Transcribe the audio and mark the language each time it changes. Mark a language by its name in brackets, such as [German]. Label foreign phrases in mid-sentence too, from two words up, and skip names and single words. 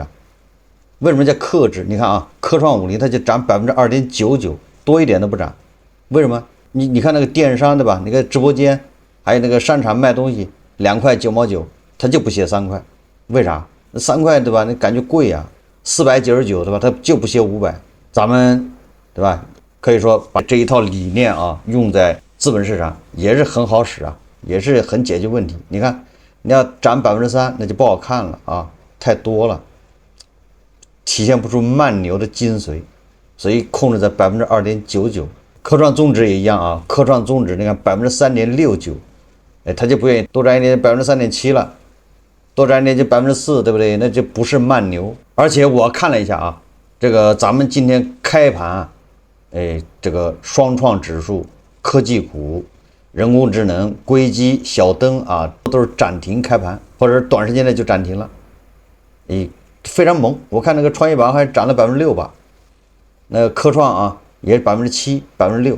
[Chinese] 為什麼叫克制？你看啊，科創50它就漲2.99%，多一點都不漲。為什麼？你看那個電商對吧？那個直播間還有那個商場賣東西2塊9毛9，他就不寫3塊，為啥？3塊對吧？那感覺貴啊，499 對吧？他就不寫500。咱們對吧？可以說把這一套理念啊用在資本市場也是很好使啊，也是很解決問題。你看。你要漲3%，那就不好看了啊，太多了，體現不出慢牛的精髓，所以控制在2.99%。科創綜指也一樣啊，科創綜指你看3.69%，他就不願意多漲一點3.7%了，多漲一點就4%，對不對？那就不是慢牛。而且我看了一下啊，這個咱們今天開盤，這個雙創指數、科技股、人工智能、硅基、小燈啊，都是漲停開盤，或者是短時間內就漲停了，非常猛。我看那個創業板還漲了6%吧，那個科創啊也是7%、6%。